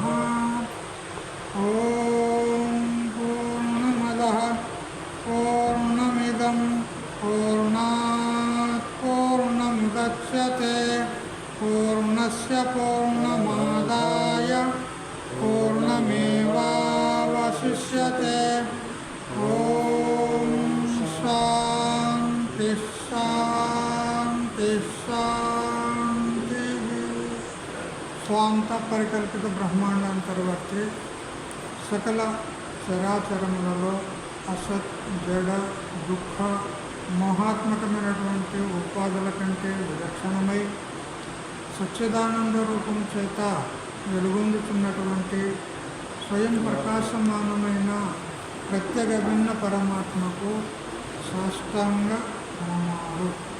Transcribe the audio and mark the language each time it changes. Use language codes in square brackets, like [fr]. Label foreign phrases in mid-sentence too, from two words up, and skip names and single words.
[sa] ॐ पूर्णमदः पूर्णमिदं पूर्णात् पूर्णमुदच्यते पूर्णस्य पूर्णमादाय पूर्णमेवावशिष्यते. ॐ शान्ति शान्ति शान्तिः. [te] స్వాంత పరికల్పిత బ్రహ్మాండాంతర్వర్తి సకల చరాచరములలో అసత్ జడ దుఃఖ మోహాత్మకమైనటువంటి ఉపాధుల కంటే విలక్షణమై సచ్చిదానంద రూపం చేత వెలుగొందుతున్నటువంటి స్వయం ప్రకాశమానమైన ప్రత్యేక భిన్న పరమాత్మకు సాష్టాంగ ప్రణామాలు.